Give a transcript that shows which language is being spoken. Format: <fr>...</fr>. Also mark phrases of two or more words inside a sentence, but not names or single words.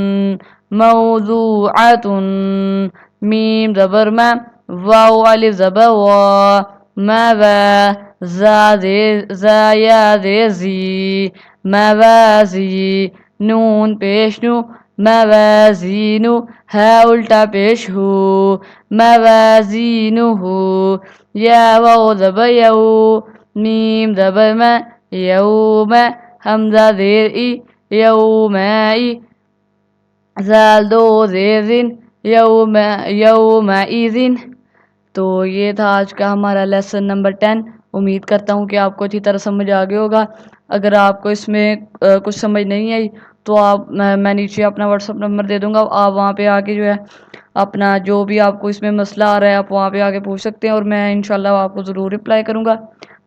<ur>موضوعتن میم زبر ما واو الف زبر وا موا زا یا زیر زی موازی نون پیش نو موازینو ها الٹا پیش ہو موازینو یا واو زبر یو، میم زبر میں، یوم، حمزہ زیر ای، یومئی، زال دو زیر زن، یومئذن۔ تو یہ تھا آج کا ہمارا</ur> <en>lesson number</en> <ur>10۔ امید کرتا ہوں کہ آپ کو اچھی طرح سمجھ آ گیا ہوگا۔ اگر آپ کو اس میں کچھ سمجھ نہیں آئی تو آپ میں نیچے اپنا واٹس ایپ نمبر دے دوں گا، آپ وہاں پہ آ کے جو ہے اپنا جو بھی آپ کو اس میں مسئلہ آ رہا ہے آپ وہاں پہ آ کے پوچھ سکتے ہیں، اور میں</ur> <ar>انشاءاللہ</ar> <ur>آپ کو ضرور رپلائی کروں گا۔</ur>